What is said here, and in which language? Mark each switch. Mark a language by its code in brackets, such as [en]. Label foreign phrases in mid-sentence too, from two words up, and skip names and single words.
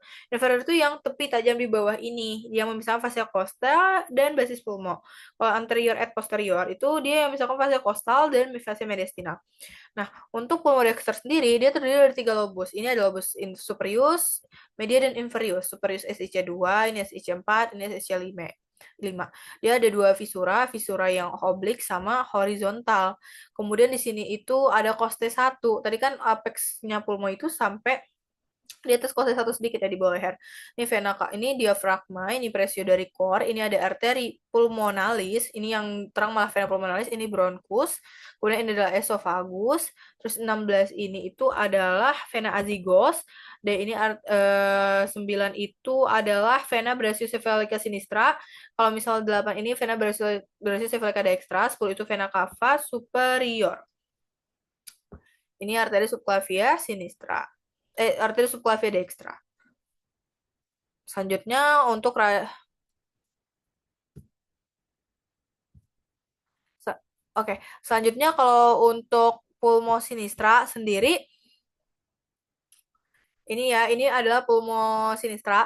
[id] Inferior itu yang tepi tajam di bawah ini, yang memisahkan fascia costa dan basis pulmo. Kalau [la] anterior et posterior [id] itu dia yang misalkan fase kostal dan fase mediastinal. Nah, untuk pulmodexter sendiri dia terdiri dari 3 lobus. Ini ada [la] lobus superius, [id] media dan inferius. Superius SIC2, ini SIC4, ini SIC5. 5. Dia ada 2 fisura yang oblik sama horizontal. Kemudian di sini itu ada coste 1. Tadi kan apexnya pulmo itu sampai di atas kosnya 1 sedikit ya di bawah leher. Ini vena ini diafragma, ini presio dari core, ini ada arteri pulmonalis, ini yang terang malah [la] vena pulmonalis, [id] ini bronchus, kemudian ini adalah esophagus, terus 16 ini itu adalah [la] vena azygos, [id] dan ini 9 itu adalah [la] vena brachiocephalica sinistra, [id] kalau misal 8 ini [la] vena brachiocephalica dextra, [id] 10 itu [la] vena cava superior. [id] Ini arteri subclavia sinistra. Arteri subclavia dextra. Selanjutnya untuk Oke, selanjutnya kalau untuk pulmo sinistra sendiri ini ya, ini adalah pulmo sinistra.